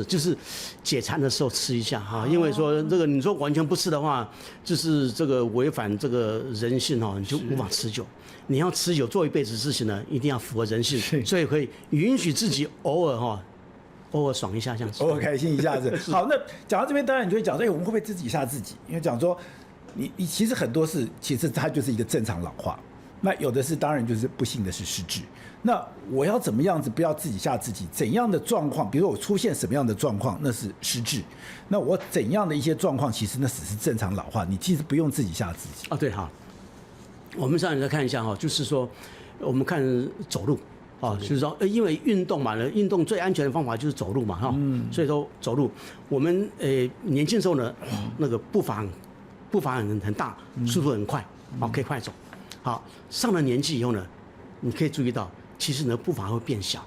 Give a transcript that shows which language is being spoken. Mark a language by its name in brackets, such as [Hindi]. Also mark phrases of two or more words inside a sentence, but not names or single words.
[Chinese] 就是解饞的時候吃一下哈。因為說這個你說完全不吃的話，就是這個違反這個人性哈，你就無法持久。你要持久做一輩子事情呢，一定要符合人性，所以可以允許自己偶爾爽一下這樣子，偶爾開心一下子。好，那講到這邊，當然你就會講說，我們會不會自己嚇自己？因為講說你其實很多事，其實它就是一個正常老化。那有的是當然就是不幸的是失智。那我要怎麼樣子不要自己嚇自己？怎樣的狀況，比如說我出現什麼樣的狀況，那是失智。那我怎樣的一些狀況，其實那只是正常老化，你其實不用自己嚇自己。對，好，我們再看一下哈，就是說我們看走路。就是說，因為運動嘛，運動最安全的方法就是走路嘛，哈，所以說走路，我們年輕時候呢，那個步伐很大，速度很快，可以快走。好，上了年紀以後呢，你可以注意到，其實你的步伐會變小，